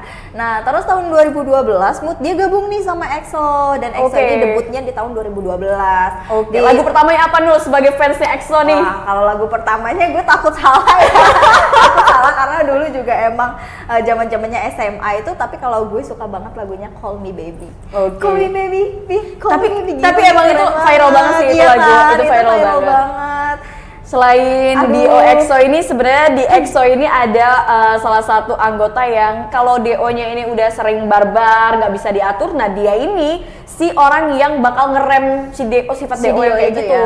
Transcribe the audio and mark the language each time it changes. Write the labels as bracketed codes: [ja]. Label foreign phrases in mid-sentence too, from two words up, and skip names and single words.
[id] Nah, terus tahun 2012 Mood dia gabung nih sama EXO dan EXO ini debutnya di tahun 2012. Oke. Lagu pertamanya apa Nul sebagai fansnya EXO nih? Wah, kalau lagu pertamanya gue takut salah ya. Takut salah karena dulu juga emang zaman-zamannya SMA itu, tapi kalau gue suka banget lagunya Call Me Baby. Oke. Call Me Baby, call me baby. Tapi emang itu viral banget sih itu Iya lagu. kan? Itu viral banget. Selain di EXO ini, sebenarnya di EXO ini ada salah satu anggota yang kalau DO-nya ini udah sering barbar, nggak bisa diatur. Nah dia ini si orang yang bakal ngerem si DO, sifat DO yang kayak gitu.